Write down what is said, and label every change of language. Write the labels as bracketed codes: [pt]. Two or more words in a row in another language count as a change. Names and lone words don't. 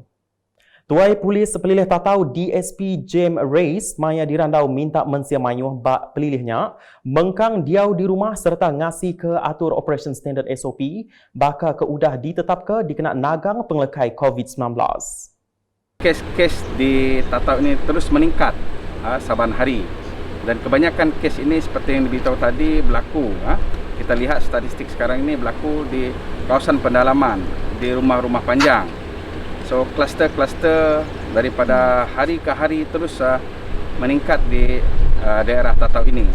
[iba] Tuai Polis Pelilih Tatau DSP James Reis Maya dirandau minta mensia mayuh bak pelilihnya mengkang diau di rumah serta ngasi ke atur [en] Operation Standard [iba] SOP baka ke udah ditetap ke dikena nagang penglekai COVID-19. [ms] Kes-kes di Tatau ini terus meningkat saban hari dan kebanyakan kes ini seperti yang diberitahu tadi berlaku. Kita lihat statistik sekarang ini berlaku di kawasan pendalaman, di rumah-rumah panjang. So kluster-kluster daripada hari ke hari terus meningkat di daerah Tatau ini.